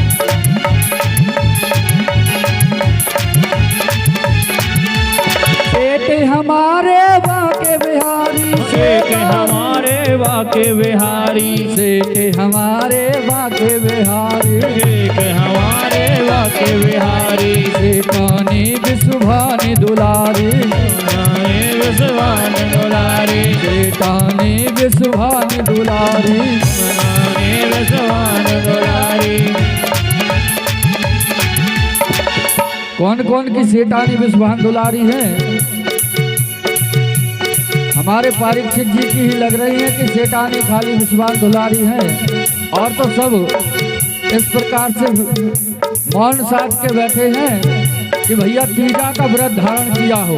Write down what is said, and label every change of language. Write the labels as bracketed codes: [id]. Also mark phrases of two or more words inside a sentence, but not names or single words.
[hi] सेठ हमारे बाके बिहारी, सेठ हमारे बाके बिहारी, सेठ हमारे बाके बिहारी, सेठ हमारे बाके बिहारी, सेठानी विश्वभानी दुलारी, विश्वान दुलारी, सेठानी विश्वभानी दुलारी। विश्वान दुलारी। कौन कौन की सेठानी विश्वभान दुलारी है? हमारे परीक्षित जी की ही लग रही है कि सेठानी खाली विश्वभान दुलारी है, और तो सब इस प्रकार से मौन साध के बैठे हैं कि भैया तीजा का व्रत धारण किया हो।